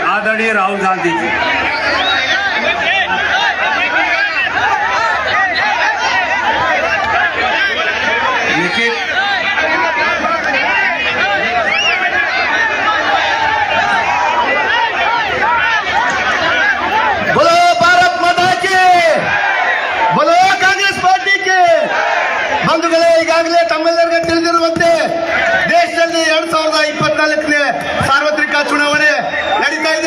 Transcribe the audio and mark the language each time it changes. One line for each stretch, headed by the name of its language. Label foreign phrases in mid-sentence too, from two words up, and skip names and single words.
Hindi: आदरणीय राहुल गांधी जी. लेकिन बोलो भारत माता की, बोलो
Kannada: ಕಾಂಗ್ರೆಸ್ ಪಾರ್ಟಿಗೆ. ಬಂಧುಗಳೇ, ಈಗಾಗಲೇ ತಮ್ಮೆಲ್ಲರಿಗೂ ತಿಳಿದಿರುವಂತೆ ದೇಶದಲ್ಲಿ 2024ನೇ ಸಾರ್ವತ್ರಿಕ ಚುನಾವಣೆ ನಡೀತಾ ಇದೆ.